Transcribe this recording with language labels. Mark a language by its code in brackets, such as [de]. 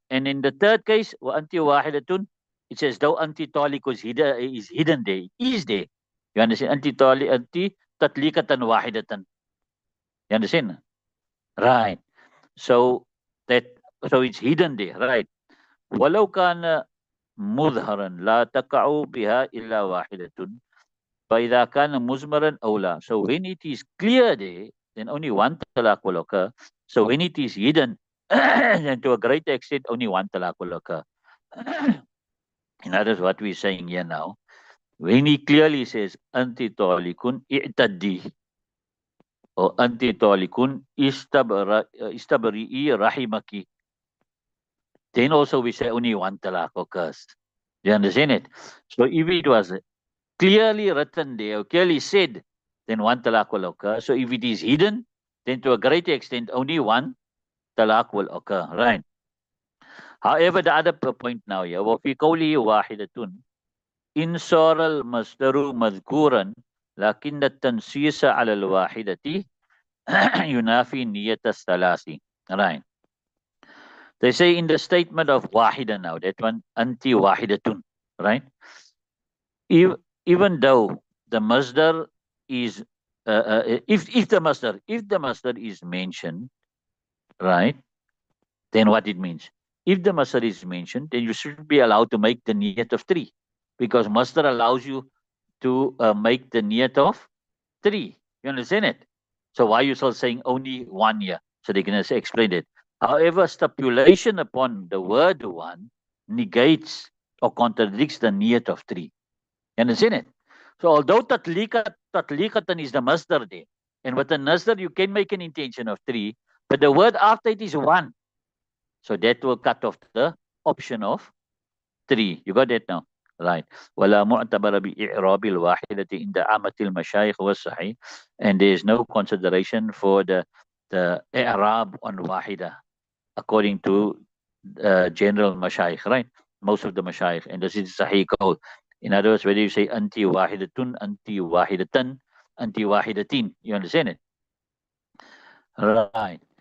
[en] And in the third case, [ar] wa anti wahidatun, [en] it says though anti talik is hidden there. It is there. You understand? [ar] Anti tatlikatan wahidatan. [en] You understand? Right. So that so it's hidden there, right? [ar] ولو كان مظهرا لا تقع بها إلا واحدة فإذا كان مزمرا أو لا. [en] So when it is clear there, then only one talaq will occur. So when it is hidden, then to a great extent, only one talaq will occur. In other words, what we're saying here now, when he clearly says, [ar] Anti tolikun i'taddi, [en] or [ar] Anti tolikun istabari'i rahimaki, [en] then also we say only one talaq occurs. Do you understand it? So if it was clearly written there, or clearly said, then one talaq will occur. So if it is hidden, then to a great extent, only one talaq will occur, right? However, the other point now here, [ar] وَفِي قَوْلِهِ وَاحِدَةٌ إن صار المصدر مذكورا لكن التنصيص على الواحدة ينافي نية الثلاث. [en] Right. They say in the statement of wahida now, that one, anti wahidatun, right? Even though the masdar is, if the masdar is mentioned, right, then what it means? If the masdar is mentioned, then you should be allowed to make the niyat of three, because masdar allows you to make the niyat of three. You understand it? So why are you still saying only one year? So they can explain it. However, stipulation upon the word one negates or contradicts the niyat of three. You understand it? So although tatliqatan is the masdar there, and with the masdar you can make an intention of three, but the word after it is one. So that will cut off the option of three. You got that now? Right. [ar] ولا معتبر بإعراب الواحدة عند عامة المشايخ والصحيح. [en] And there is no consideration for the i'rab on wahida according to general mashayikh, right? Most of the mashayikh. And this is sahih qawl. In other words, whether you say [ar] anti wahidatun, anti wahidatan, anti wahidatin, [en] you understand it? Right.